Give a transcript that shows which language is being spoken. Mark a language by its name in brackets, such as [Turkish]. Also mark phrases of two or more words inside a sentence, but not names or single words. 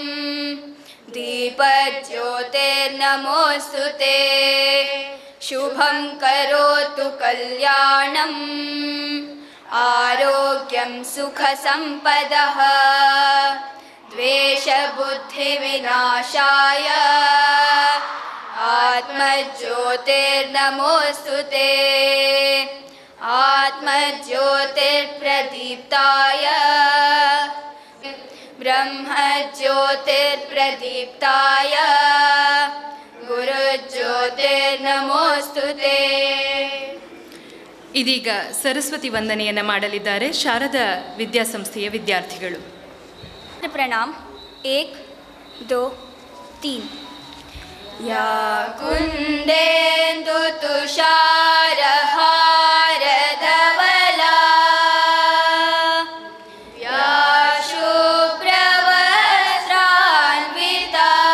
[Sanskrit] ದೀಪಜ್ಯೋತಿರ್ನಮೋಸ್ತುತೆ ಶುಭಂ ಕರೋತು ಕಲ್ಯಾಣಂ ಆರೋಗ್ಯಂ ಸುಖ ಸಂಪದಃ ದ್ವೇಷ ಬುದ್ಧಿ ವಿನಾಶಾಯ ಆತ್ಮಜ್ಯೋತಿರ್ನಮೋಸ್ತುತೆ ಆತ್ಮಜ್ಯೋತಿರ್ಪ್ರದೀಪ್ತಾಯ ಬ್ರಹ್ಮಜ್ಯೋತಿ ज्योतिर्प्रदीप्ताय गुरुज्योतिर्नमोस्तुते। [Kannada] ಇದೀಗ ಸರಸ್ವತಿ ವಂದನೆಯನ್ನು ಮಾಡಲಿದ್ದಾರೆ ಶಾರದಾ ವಿದ್ಯಾಸಂಸ್ಥೆಯ ವಿದ್ಯಾರ್ಥಿಗಳು. [Hindi] प्रणाम 1 2 3। [Sanskrit] या कुन्देन्दु तुषारहारधवला या शुभ्रवस्त्रान्विता